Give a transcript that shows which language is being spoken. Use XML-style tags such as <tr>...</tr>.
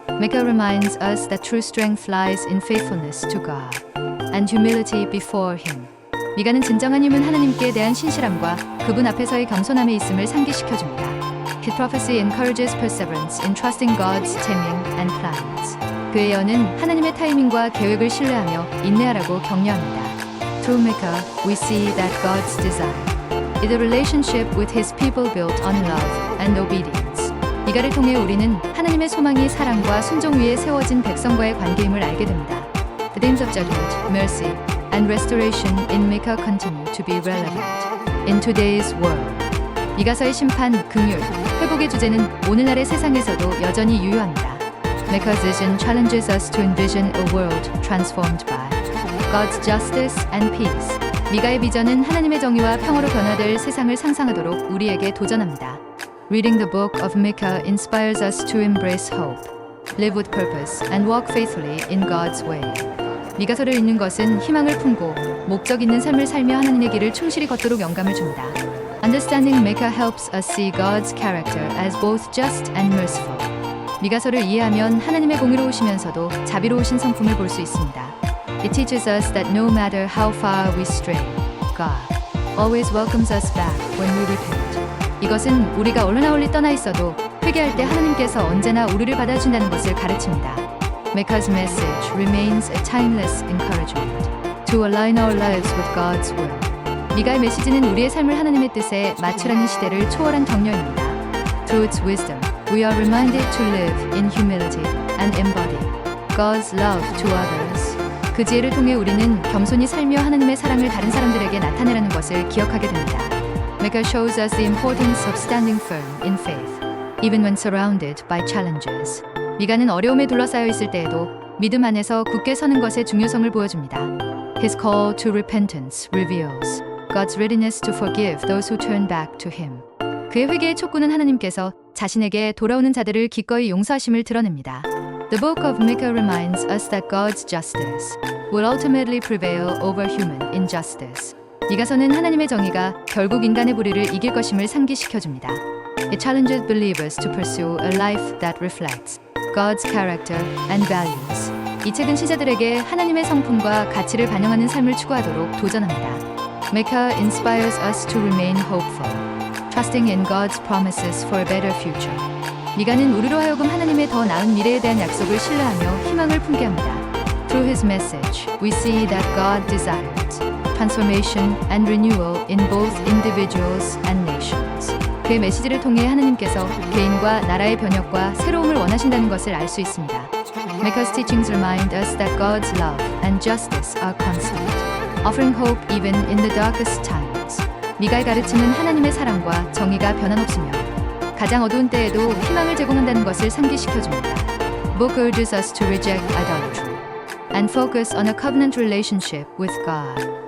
<en>Micah reminds us that true strength lies in faithfulness to God and humility before Him.</en> <ko>미가는 진정한 힘은 하나님께 대한 신실함과 그분 앞에서의 겸손함에 있음을 상기시켜줍니다.</ko> <en>His prophecy encourages perseverance in trusting God's timing and plans.</en> <ko>그의 예언은 하나님의 타이밍과 계획을 신뢰하며 인내하라고 격려합니다.</ko> <en>Through Micah, we see that God's desire is a relationship with His people built on love and obedience.</en> <ko>미가를 통해 우리는 하나님의 소망이 사랑과 순종 위에 세워진 백성과의 관계임을 알게 됩니다.</ko> <en>The themes of judgment, mercy, and restoration in Micah continue to be relevant in today's world.</en> <ko>미가서의 심판, 긍휼, 회복의 주제는 오늘날의 세상에서도 여전히 유효합니다.</ko> <en>Micah's vision challenges us to envision a world transformed by God's justice and peace.</en> <ko>미가의 비전은 하나님의 정의와 평화로 변화될 세상을 상상하도록 우리에게 도전합니다.</ko> <en>Reading the book of Micah inspires us to embrace hope, live with purpose, and walk faithfully in God's way.</en> <ko>미가서를 읽는 것은 희망을 품고 목적 있는 삶을 살며 하나님의 길을 충실히 걷도록 영감을 줍니다.</ko> <en>Understanding Micah helps us see God's character as both just and merciful.</en> <ko>미가서를 이해하면 하나님의 공의로우시면서도 자비로우신 성품을 볼 수 있습니다.</ko> <en>It teaches us that no matter how far we stray, God always welcomes us back when we repent.</en> <ko>이것은 우리가 얼마나 멀리 떠나 있어도 회개할 때 하나님께서 언제나 우리를 받아준다는 것을 가르칩니다.</ko> <en>Micah's message remains a timeless encouragement to align our lives with God's will.</en> <ko>미가의 메시지는 우리의 삶을 하나님의 뜻에 맞추라는 시대를 초월한 격려입니다.</ko> <en>Through its wisdom, we are reminded to live in humility and embody God's love to others.</en> <ko>그 지혜를 통해 우리는 겸손히 살며 하나님의 사랑을 다른 사람들에게 나타내라는 것을 기억하게 됩니다.</ko> <en>Micah shows us the importance of standing firm in faith, even when surrounded by challenges.</en> <ko>미가는 어려움에 둘러싸여 있을 때에도 믿음 안에서 굳게 서는 것의 중요성을 보여줍니다.</ko> <en>His call to repentance reveals God's readiness to forgive those who turn back to Him.</en> <ko>그의 회개의 촉구는 하나님께서 자신에게 돌아오는 자들을 기꺼이 용서하심을 드러냅니다.</ko> <en>The book of Micah reminds us that God's justice will ultimately prevail over human injustice.</en> <ko>미가서는 하나님의 정의가 결국 인간의 불의를 이길 것임을 상기시켜줍니다.</ko> <en>It challenges believers to pursue a life that reflects God's character and values.</en> <ko>이 책은 신자들에게 하나님의 성품과 가치를 반영하는 삶을 추구하도록 도전합니다.</ko> <en>Micah inspires us to remain hopeful, trusting in God's promises for a better future.</en> <ko>미가는 우리로 하여금 하나님의 더 나은 미래에 대한 약속을 신뢰하며 희망을 품게 합니다.</ko> <en>Through his message, we see that God desires transformation and renewal in both individuals and nations.</en> <ko>그의 메시지를 통해 하나님께서 개인과 나라의 변혁과 새로움을 원하신다는 것을 알 수 있습니다.</ko> <en>Micah's teachings remind us that God's love and justice are constant, offering hope even in the darkest times.</en> <ko>미가의 가르침은 하나님의 사랑과 정의가 변함없으며 가장 어두운 때에도 희망을 제공한다는 것을 상기시켜줍니다.</ko> <en>Book urges us to reject idolatry and focus on a covenant relationship with God.</en>